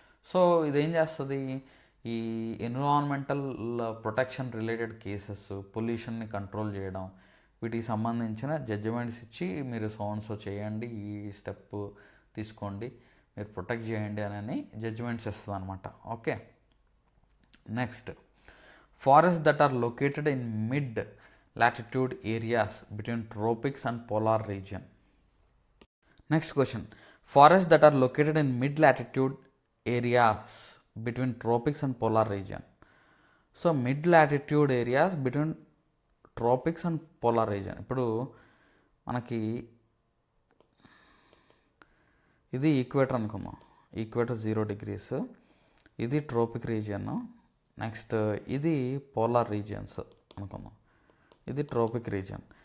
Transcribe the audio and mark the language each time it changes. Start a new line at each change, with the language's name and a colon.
Telugu: So ఇదేం చేస్తుంది, ఈ environmental protection related cases, పొల్యూషన్ని control చేయడం, వీటికి సంబంధించిన జడ్జిమెంట్స్ ఇచ్చి మీరు సో చేయండి, ఈ స్టెప్ తీసుకోండి, మీరు ప్రొటెక్ట్ చేయండి అని జడ్జిమెంట్స్ ఇస్తుంది అనమాట.
English: Okay, next, forest that are located in mid latitude areas between tropics and polar region. Next question, forests that are located in mid latitude areas between tropics and polar region. So mid latitude areas between tropics and polar region,
Telugu: ఇప్పుడు మనకి ఇది equator అనుకుందాం, equator 0 degrees, ఇది tropic region, next ఇది polar regions అనుకుందాం, ఇది tropic region.